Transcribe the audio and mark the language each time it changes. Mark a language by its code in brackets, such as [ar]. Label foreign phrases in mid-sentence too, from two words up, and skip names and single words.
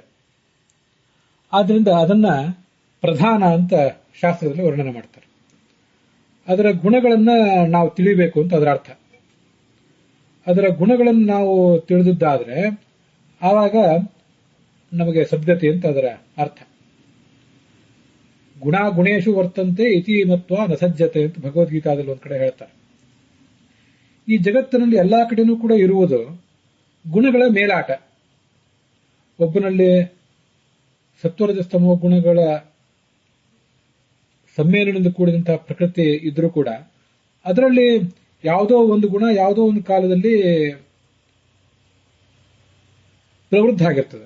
[kn] ಆದ್ರಿಂದ ಅದನ್ನ ಪ್ರಧಾನ ಅಂತ ಶಾಸ್ತ್ರದಲ್ಲಿ ವರ್ಣನೆ ಮಾಡ್ತಾರೆ. ಅದರ ಗುಣಗಳನ್ನ ನಾವು ತಿಳಿಬೇಕು ಅಂತ ಅದರ ಅರ್ಥ. ಅದರ ಗುಣಗಳನ್ನು ನಾವು ತಿಳಿದಿದ್ದಾದ್ರೆ ಆವಾಗ ನಮಗೆ ಸದ್ಗತಿ ಅಂತ ಅದರ ಅರ್ಥ. [sa] ಗುಣ ಗುಣೇಶು ವರ್ತಂತೆ ಇತಿ ಮತ್ವ ನ ಸಜ್ಜತೆ [kn] ಅಂತ ಭಗವದ್ಗೀತಾದಲ್ಲಿ ಒಂದ್ ಕಡೆ ಹೇಳ್ತಾರೆ. ಈ ಜಗತ್ತಿನಲ್ಲಿ ಎಲ್ಲಾ ಕಡೆನೂ ಕೂಡ ಇರುವುದು ಗುಣಗಳ ಮೇಲಾಟ. ಒಬ್ಬನಲ್ಲಿ ಸತ್ವರಜಸ್ತಮೋ ಗುಣಗಳ ಸಮ್ಮೇಳನದಿಂದ ಕೂಡಿದಂತಹ ಪ್ರಕೃತಿ ಇದ್ರೂ ಕೂಡ ಅದರಲ್ಲಿ ಯಾವುದೋ ಒಂದು ಗುಣ ಯಾವುದೋ ಒಂದು ಕಾಲದಲ್ಲಿ ಪ್ರವೃದ್ಧ ಆಗಿರ್ತದೆ.